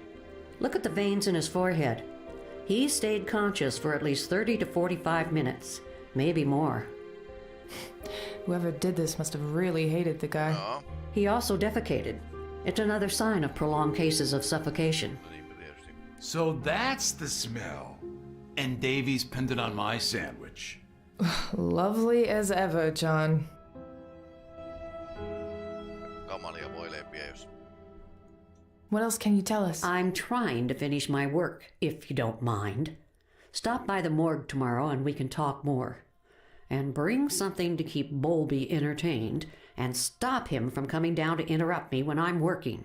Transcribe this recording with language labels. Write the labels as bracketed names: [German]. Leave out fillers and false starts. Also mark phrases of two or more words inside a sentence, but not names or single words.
[English] Look at the veins in his forehead. He stayed conscious for at least 30 to 45 minutes, maybe more. Whoever did this must have really hated the guy. [Finnish] Joo. [English] He also defecated. It's another sign of prolonged cases of suffocation. [Finnish] No niinpä tietysti. [English] So that's the smell. And Davies pinned it on my sandwich. Lovely as ever, John. [Finnish] Kamalia voileipiä, jos... [English] What else can you tell us? I'm trying to finish my work, if you don't mind. Stop by the morgue tomorrow and we can talk more. And bring something to keep Bowlby entertained and stop him from coming down to interrupt me when I'm working.